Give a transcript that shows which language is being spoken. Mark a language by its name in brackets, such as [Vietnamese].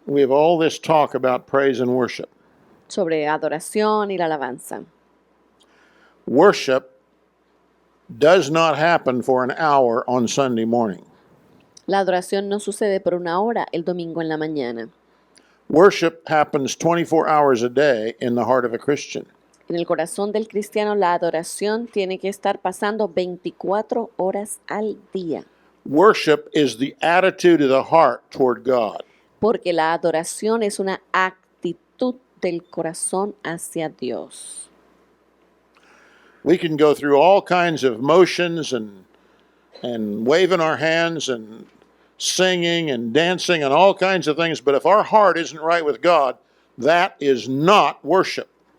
[English] We have all this talk about praise and worship. [Spanish] sobre adoración y la alabanza. [English] Worship does not happen for an hour on Sunday morning. [Spanish] La adoración no sucede por una hora el domingo en la mañana. [English] Worship happens 24 hours a day in the heart of a Christian. [Spanish] En el corazón del cristiano la adoración tiene que estar pasando 24 horas al día, [English] Worship is the attitude of the heart toward God. [Spanish] porque la adoración es una actitud del corazón hacia Dios. [English] We can go through all kinds of motions and waving our hands and singing and dancing and all kinds of things, but if our heart isn't right with God, that is not worship.